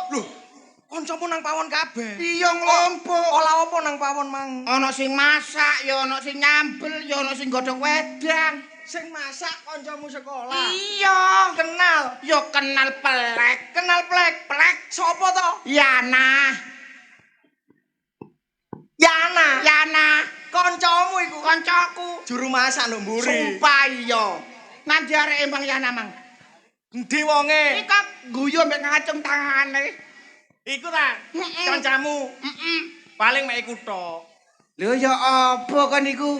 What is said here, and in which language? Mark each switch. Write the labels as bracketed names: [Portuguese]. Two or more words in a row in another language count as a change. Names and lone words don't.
[Javanese] Lho, kancamu nang pawon kabeh. Iya nglumpuk. Olah apa nang pawon mang? Ana sing masak, ya ana sing nyambel, ya ana sing godhong wedang. Sing masak kancamu sekolah. Iya, Kenal. ya kenal pelek. Kenal plek. Pelek Sopo to? Yana. Yana. Kancamu iku. Kancaku. Juru masak nduk mburi. Sumpah iya. Nanti arek Embang Yana mang. Endi wonge? Iki guyu mbek ngacung tangane. Iku ta? Kancamu. Paling mek iku tok. Lho ya apa kan iku?